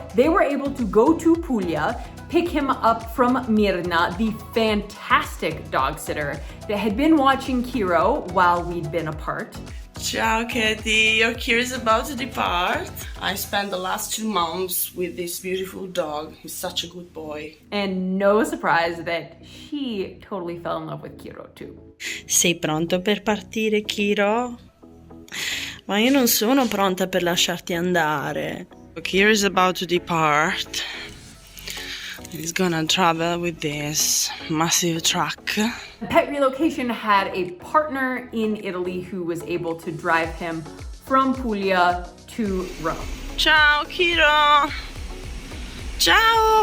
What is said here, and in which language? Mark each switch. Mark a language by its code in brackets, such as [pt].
[en] They were able to go to Puglia, pick him up from Mirna, the fantastic dog sitter that had been watching Kiro while we'd been apart. [it] Ciao, Katie. [en] Your Kiro is about to depart. I spent the last 2 months with this beautiful dog. He's such a good boy. And no surprise that she totally fell in love with Kiro too. [it] Sei pronto per partire, Kiro? Ma io non sono pronta per lasciarti andare. [en] Kiro is about to depart. He's gonna travel with this massive truck. Pet Relocation had a partner in Italy who was able to drive him from Puglia to Rome. [it] Ciao, Kiro! Ciao!